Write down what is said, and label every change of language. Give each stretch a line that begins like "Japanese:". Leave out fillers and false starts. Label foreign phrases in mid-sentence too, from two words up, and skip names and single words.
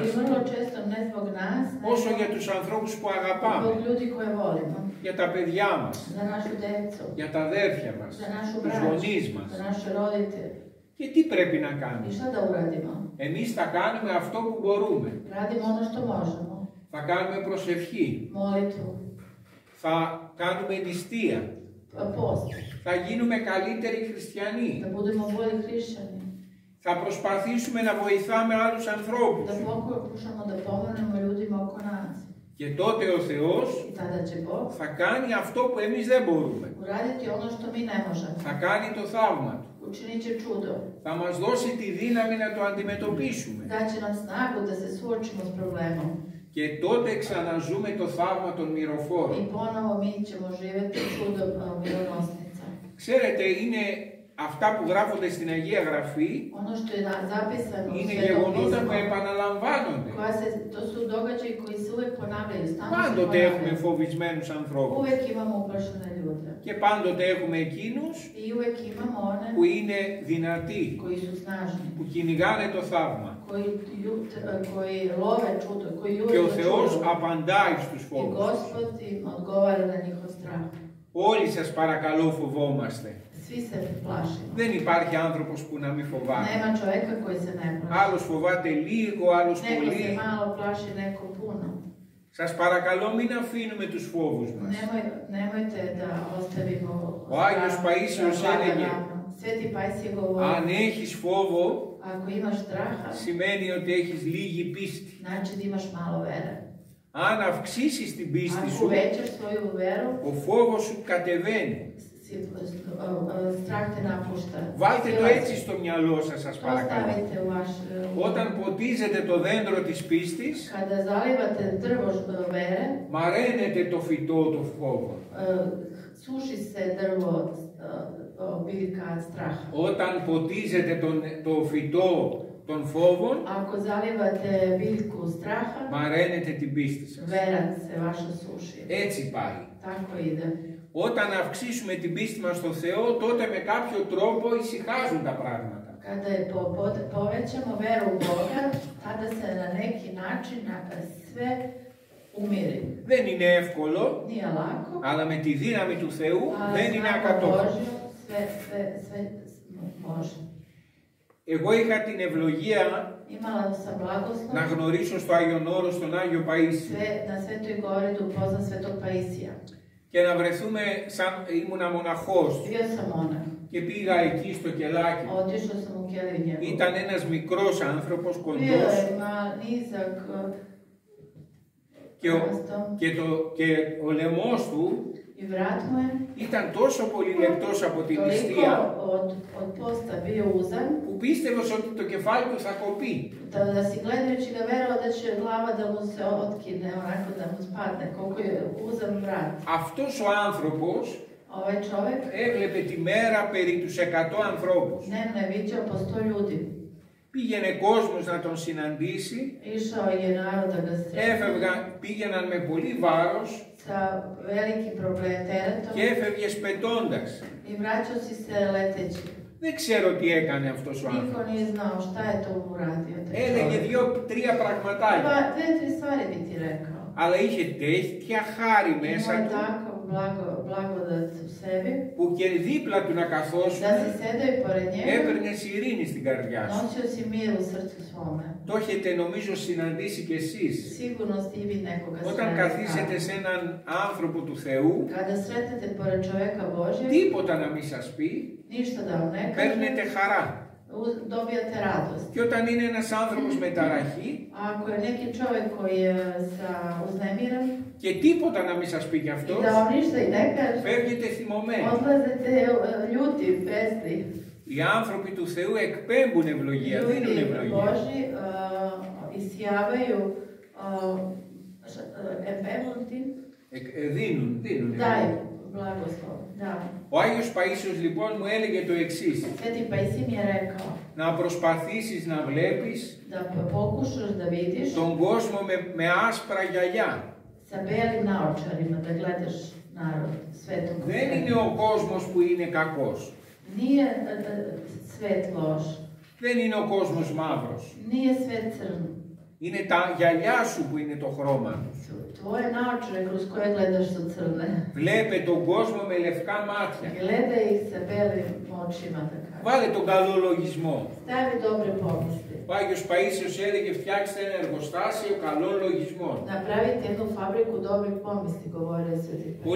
Serbian: I vrlo često ne zbog nas,
Greek: όσο για τους ανθρώπους που
Serbian: zbog
Greek: αγαπάμε,
Serbian: ljudi koje volimo.
Greek: για τα παιδιά μας,
Serbian: Za našu decu,
Greek: για τα αδέρφια μας,
Serbian: za našu
Greek: τους
Serbian: braću,
Greek: γονείς μας.
Serbian: za naše roditelje.
Greek: Και τι πρέπει να
Serbian: I
Greek: κάνουμε?
Serbian: šta da uradimo?
Greek: Εμείς θα κάνουμε αυτό που μπορούμε.
Serbian: Radimo ono što možemo.
Greek: Θα κάνουμε προσευχή,
Serbian: Molitvu,
Greek: θα κάνουμε νηστεία,
Serbian: post,
Greek: θα γίνουμε καλύτεροι χριστιανοί.
Serbian: da budemo bolji hrišćani,
Greek: Θα προσπαθήσουμε να βοηθάμε άλλους ανθρώπους.
Serbian: da pokušamo da pomognemo ljudima oko nas.
Greek: Και τότε ο Θεός
Serbian: I tada će Bog
Greek: θα κάνει αυτό που εμείς δεν μπορούμε.
Serbian: uraditi ono što mi ne možemo.
Greek: Θα κάνει το θαύμα του.
Serbian: Učinit će čudo.
Greek: Θα μας δώσει τη δύναμη να το αντιμετωπίσουμε.
Serbian: Daće nam snagu da se suočimo s problemom.
Greek: Και τότε ξαναζούμε το θαύμα των
Serbian: I
Greek: μυροφόρων.
Serbian: ponovo mi ćemo živjeti čudo mironosnica.
Greek: Ξέρετε, είναι αυτά που γράφονται στην Αγία Γραφή,
Serbian: Ono što je zapisano u
Greek: είναι
Serbian: Svetom
Greek: γεγονότα που
Serbian: pismu,
Greek: επαναλαμβάνονται.
Serbian: to su događaji koji se uvek ponavljaju, stalno se
Greek: Πάντοτε έχουμε
Serbian: ponavljaju.
Greek: φοβισμένους ανθρώπους.
Serbian: Uvek imamo uplašene ljude.
Greek: Και πάντοτε έχουμε εκείνους
Serbian: I uvek imamo one
Greek: που είναι δυνατοί,
Serbian: koji su snažni,
Greek: που κυνηγάνε το θαύμα.
Serbian: koji love čudo, koji
Greek: Και
Serbian: jure
Greek: ο
Serbian: za
Greek: Θεός
Serbian: čudo.
Greek: απαντάει στους
Serbian: I
Greek: φόβους.
Serbian: Gospod im odgovara na njihov strah.
Greek: Όλοι σας παρακαλώ φοβόμαστε.
Serbian: Svi se plašimo.
Greek: Δεν υπάρχει άνθρωπος που να μην φοβάται.
Serbian: Nema čovjeka koji se ne plaši.
Greek: Άλλος φοβάται λίγο, άλλος
Serbian: Neko se
Greek: πολύ.
Serbian: malo plaši, neko puno.
Greek: Σας παρακαλώ μην αφήνουμε τους φόβους μας.
Serbian: Nemojte da ostavimo
Greek: Ο Άγιος Παΐσιος έλεγε,
Serbian: Sveti Pajsije govori,
Greek: αν έχεις φόβο,
Serbian: ako imaš straha,
Greek: σημαίνει ότι έχεις λίγη πίστη.
Serbian: znači da imaš malo vere.
Greek: Αν αυξήσεις την πίστη
Serbian: Ako
Greek: σου,
Serbian: uvećaš svoju veru,
Greek: ο φόβος σου κατεβαίνει.
Serbian: strah te napušta.
Greek: Βάλτε το έτσι στο μυαλό σας, σας
Serbian: To
Greek: παρακαλώ.
Serbian: stavite u vaš
Greek: Όταν ποτίζετε το δέντρο της πίστης,
Serbian: Kada zalivate drvo vere,
Greek: μαραίνετε το φυτό του φόβου.
Serbian: Suši se drvo biljka straha.
Greek: Όταν ποτίζετε το φυτό των φόβων,
Serbian: Ako zalivate biljku straha,
Greek: μαραίνετε την πίστη σας.
Serbian: vera se vaša suši.
Greek: Έτσι πάει.
Serbian: Tako ide.
Greek: Όταν αυξήσουμε την πίστη μας στο Θεό, τότε με κάποιο τρόπο ησυχάζουν τα πράγματα.
Serbian: Kada je povećamo veru u Boga, tada se na neki način sve umiri.
Greek: Δεν είναι εύκολο,
Serbian: Nije lako,
Greek: αλλά με τη δύναμη του Θεού δεν
Serbian: ali
Greek: είναι
Serbian: znamo
Greek: ακατόχατο.
Serbian: Božju, sve može.
Greek: Εγώ είχα την ευλογία
Serbian: Imala sam blagoslov
Greek: να γνωρίσω στο Άγιον Όρος τον Άγιο Παΐσιο
Serbian: na Svetoj gori da upoznam Svetog Paisija.
Greek: και να βρεθούμε σαν ήμουνα μοναχός
Serbian: Bio sam monah.
Greek: και πήγα εκεί στο κελάκι.
Serbian: Otišao sam u keliju njegovu.
Greek: Ήταν ένας μικρός άνθρωπος,
Serbian: Bio
Greek: κοντός
Serbian: je nizak,
Greek: και ο λαιμός του
Serbian: i vrat mu je
Greek: ήταν τόσο πολύ λεπτός από την
Serbian: toliko
Greek: νηστεία
Serbian: od posta bio uzan,
Greek: που πίστευες ότι το κεφάλι του θα κοπεί.
Serbian: da si gledajući ga verovao da će glava da mu se otkine, onako da mu spadne, koliko je uzan vrat.
Greek: Αυτός ο άνθρωπος
Serbian: Ovaj čovjek
Greek: έβλεπε τη μέρα περί τους 100 ανθρώπους.
Serbian: dnevno je viđao po 100 ljudi.
Greek: Πήγαινε κόσμος να τον συναντήσει,
Serbian: Išao je narod da ga sretne
Greek: πήγαιναν με πολύ βάρος
Serbian: sa velikim teretom
Greek: και έφευγες πετώντας.
Serbian: i vraćao si se leteći.
Greek: Δεν ξέρω τι έκανε αυτός ο
Serbian: Niko
Greek: άνθρωπος.
Serbian: nije znao šta je to uradio.
Greek: Έλεγε 2-3 πραγματάκια.
Serbian: Dve, tri stvari bi ti rekao.
Greek: Αλλά είχε τέτοια χάρη μέσα
Serbian: Imao je
Greek: του
Serbian: takav blagodat u sebi,
Greek: που και δίπλα του να καθόσουν
Serbian: da si sedeo i pored njega,
Greek: έπαιρνες ειρήνη στην καρδιά σου.
Serbian: nosio si mir u srcu svome.
Greek: Το έχετε νομίζω συναντήσει κι εσείς.
Serbian: Sigurno ste i vi nekoga
Greek: Όταν καθίσετε σε έναν άνθρωπο του Θεού,
Serbian: Kada sretnete pored čovjeka Božjeg,
Greek: τίποτα να μην σας πει,
Serbian: ništa da vam ne
Greek: παίρνετε
Serbian: kaže,
Greek: χαρά.
Serbian: dobijate radost.
Greek: Και όταν είναι ένας άνθρωπος με ταραχή
Serbian: A ako je neki čovjek koji je uznemiren
Greek: και τίποτα να μην σας πει κι
Serbian: i
Greek: αυτός,
Serbian: da vam ništa i ne kaže,
Greek: φεύγετε θυμωμένοι.
Serbian: odlazite ljuti, besni.
Greek: Οι άνθρωποι του Θεού εκπέμπουν ευλογία, δίνουν
Serbian: Ljudi
Greek: ευλογία.
Serbian: Božji isjavaju epemuti,
Greek: Δίνουν.
Serbian: daju blagoslov. Da.
Greek: Ο Άγιος Παΐσιος λοιπόν μου έλεγε το εξής.
Serbian: Sveti Pajsij mi je rekao
Greek: Να προσπαθήσεις να βλέπεις
Serbian: da pokušaš da vidiš
Greek: τον κόσμο με άσπρα γυαλιά.
Serbian: sa belim naočarima, da gledaš narod, svetog
Greek: Δεν είναι ο κόσμος που είναι κακός.
Serbian: Nije svet loš.
Greek: Δεν είναι ο κόσμος μαύρος.
Serbian: Nije svet crn.
Greek: Είναι τα γυαλιά σου που είναι το χρώμα του.
Serbian: Tvoje naočare kroz koje gledaš su crne.
Greek: Βλέπε τον κόσμο με λευκά μάτια.
Serbian: Gledaj ih sa belim očima, da kažem.
Greek: Βάλε τον καλό λογισμό.
Serbian: Stavi dobre pomisli.
Greek: Ο Άγιος Παΐσιος έλεγε φτιάξτε ένα εργοστάσιο καλών λογισμών.
Serbian: Napravite jednu fabriku dobrih pomisli, govore Sveti Petar.